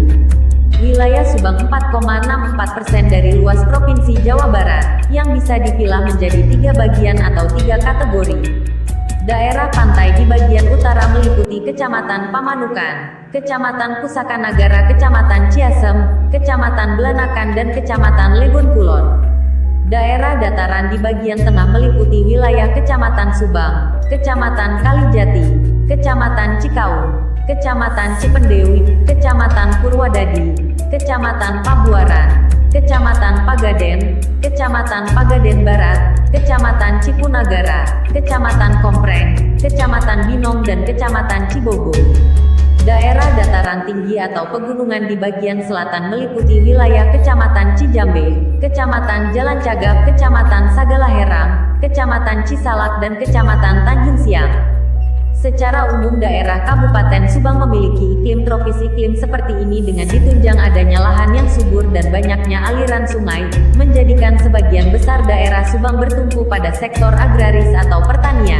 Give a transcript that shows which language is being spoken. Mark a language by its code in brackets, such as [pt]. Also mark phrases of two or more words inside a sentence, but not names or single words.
[id] Wilayah Subang 4,64% dari luas Provinsi Jawa Barat, yang bisa dipilah menjadi 3 bagian atau 3 kategori. Daerah pantai di bagian utara meliputi Kecamatan Pamanukan, Kecamatan Pusakanagara, Kecamatan Ciasem, Kecamatan Belanakan dan Kecamatan Legon Kulon. Daerah dataran di bagian tengah meliputi wilayah Kecamatan Subang, Kecamatan Kalijati, Kecamatan Cikaung, Kecamatan Cipendewi, Kecamatan Purwadadi, Kecamatan Pabuaran, Kecamatan Pagaden, Kecamatan Pagaden Barat, Kecamatan Cipunagara, Kecamatan Kompreng, Kecamatan Binong dan Kecamatan Cibogo. Daerah dataran tinggi atau pegunungan di bagian selatan meliputi wilayah Kecamatan Cijambe, Kecamatan Jalan Cagap, Kecamatan Sagalaherang, Kecamatan Cisalak dan Kecamatan Tanjung Siang. Secara umum daerah Kabupaten Subang memiliki iklim tropis. Iklim seperti ini dengan ditunjang adanya lahan yang subur dan banyaknya aliran sungai, menjadikan sebagian besar daerah Subang bertumpu pada sektor agraris atau pertanian.